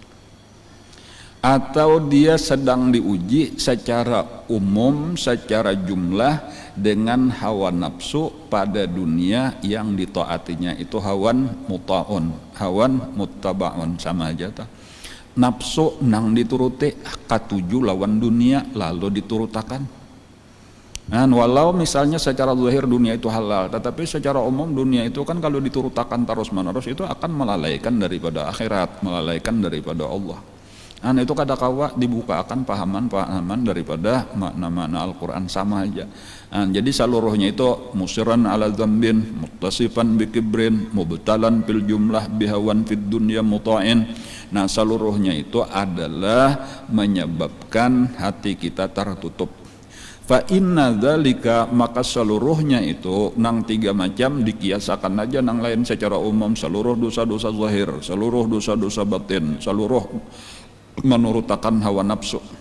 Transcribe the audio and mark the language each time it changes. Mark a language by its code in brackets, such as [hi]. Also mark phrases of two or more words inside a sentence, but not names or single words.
[id] atau dia sedang diuji secara umum, secara jumlah dengan hawa nafsu pada dunia yang ditaatinya itu [ar] هوى مطاع، هوى متبع, [id] sama aja ta. [bjn] Nafsu nang dituruti katuju lawan dunia lalu diturutakan. Nah, [id] walau misalnya secara zahir dunia itu halal, tetapi secara umum dunia itu kan kalau diturutakan terus menerus itu akan melalaikan daripada akhirat, melalaikan daripada Allah. [bjn] Nah, itu kadakawa dibukakan pahaman daripada makna-makna Al-Quran, sama aja. [id] Nah, jadi seluruhnya itu [ar] مصرا على ذنب، متصفا بكبر، مبتلى في الجملة بهوى في الدنيا مطاع. [id] Nah, seluruhnya itu adalah menyebabkan hati kita tertutup. [ar] فإن ذلك, [bjn] maka seluruhnya itu nang tiga macam dikiasakan aja nang lain secara umum, seluruh dosa-dosa zahir, seluruh dosa-dosa batin, seluruh menurutakan hawa nafsu,